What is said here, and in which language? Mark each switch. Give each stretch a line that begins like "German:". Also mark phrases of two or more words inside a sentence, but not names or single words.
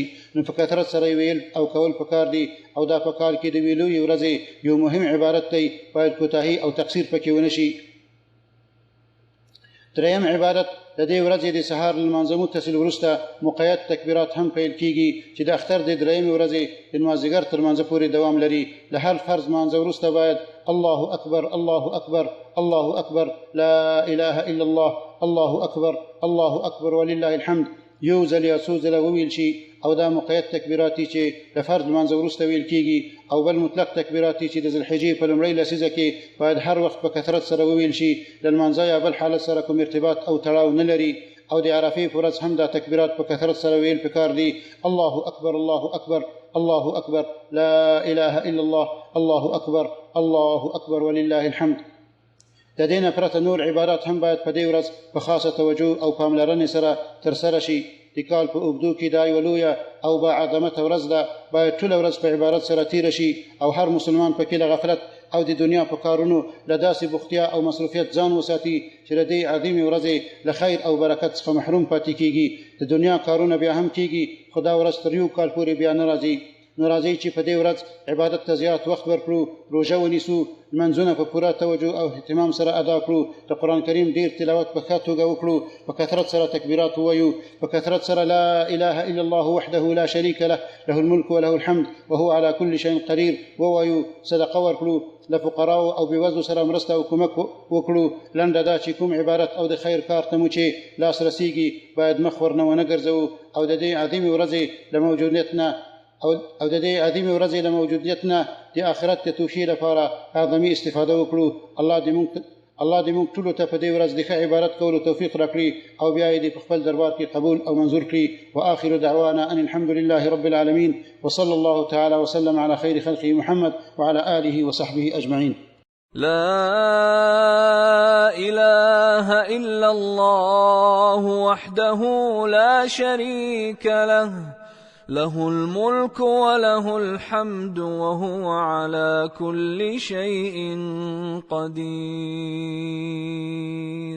Pashto: نو په کثرت سره ویل او کول پکار دي، او دا په کال کې د ویلویې ورځې یو مهم عبادت دی، باید کوتاهي او تقصیر پکې ونه شي. دریم عبادت د دې ورځې د سهار لمانځه متصل وروسته مقید تکبیرات هم پیل کیږي چې د اختر د درېیمې ورځې د مازدیګر تر لمانځه پورې دوام لري. له هر فرض لمانځه وروسته باید
Arabic: الله اکبر الله اکبر الله اکبر لا اله الا الله الله اکبر الله اکبر ولله الحمد
Pashto: یو ځل یا څو ځله وویل شي، او دا مقید تکبیرات دي چې د فرض لمانځه وروسته ویل کیږي، او بل مطلق تکبیرات دي چې د ذوالحجې په لومړۍ لسیزه کې باید هر وخت په کثرت سره وویل شي، د لمانځه یا بل حالت سره کوم ارتباط او تړاو نه لري. او د عرفې په ورځ هم دا تکبیرات په کثرت سره ویل پکار دي.
Arabic: الله اکبر الله اکبر الله اکبر لا اله الا الله الله اکبر الله اکبر ولله الحمد.
Pashto: د دې نه پرته نور عبادات هم باید په دې ورځ په خاصه توجه او پاملرنې سره ترسره شي. د کال په اوږدو کې دا یوه لویه او با عظمته ورځ ده، باید ټوله ورځ په عبادت سره تیره شي، او هر مسلمان پکې له غفلت او د دنیا په کارونو له داسې بوختیا او مصروفیت ځان وساتي چې د دې عظیمې ورځې له خیر او برکت څخه محروم پاتې کیږي. د دنیا کارونه بیا هم کیږي، خو دا ورځ تر یو کال پورې بیا نه راځي چې په دې ورځ عبادت ته زیات وخت ورکړو، روژه ونیسو، لمنځونه په پوره توجه او اهتمام سره ادا کړو، د قرآن کریم ډیر تلاوت په ښه توګه وکړو، په کثرت سره تکبیرات ووایو، په کثرت سره
Arabic: لا اله الا الله وحده لا شریک له له الملک وله الحمد وهو على كل شيء قدیر
Pashto: ووایو، صدقه ورکړو، له فقراو او بېوزلو سره مرسته او کومک وکړو. لنډه دا چې کوم عبادت او د خیر کار ته مو چې لاس رسیږي باید مخ ورنه ونه ګرځوو، او د دې عظیمې ورځې له موجودیت نه د آخرت د توفیق لپاره اعظمي استفاده وکړو. الله دې موږ ټولو ته په دې ورځ د ښه عبادت کولو توفیق راکړي، او بیا یې په خپل دربار کې قبول او منظور کړي.
Arabic: واخر دعوانا ان الحمد لله رب العالمين وصلى الله تعالى وسلم على خير خلقه محمد وعلى آله وصحبه أجمعين. لا إله إلا الله وحده لا شريك له له الملك وله الحمد وهو على كل شيء قدير.